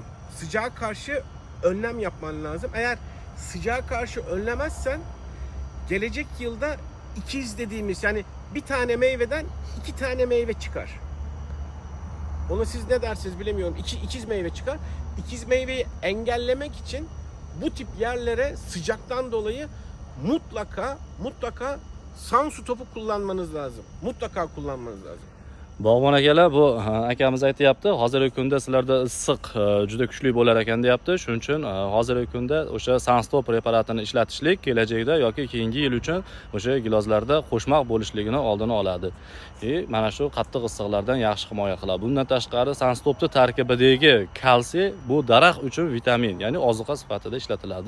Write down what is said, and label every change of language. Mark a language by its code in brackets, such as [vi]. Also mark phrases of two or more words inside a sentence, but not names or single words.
[tr] Sıcağa karşı önlem yapman lazım. Eğer sıcağa karşı önlemezsen gelecek yılda ikiz dediğimiz, yani bir tane meyveden iki tane meyve çıkar. Onu siz ne dersiniz bilemiyorum. İkiz meyve çıkar. İkiz meyveyi engellemek için bu tip yerlere sıcaktan dolayı mutlaka sansu topu kullanmanız lazım. Mutlaka kullanmanız lazım. [uz] Bog'bon akalar, bu akamiz aytayapti, hozirgi kunda sizlarda issiq juda kuchli bo'lar ekan deyapti. Shuning uchun hozirgi kunda o'sha Sanstop preparatini ishlatishlik kelajakda yoki keyingi yil uchun o'sha gilozlarda qo'shmoq bo'lishligini oldini oladi. Mana shu qattiq issiqlardan yaxshi himoya qiladi. Bundan tashqari Sanstopning tarkibidagi kalsiy bu daraxt uchun vitamin, ya'ni ozuqa sifatida ishlatiladi.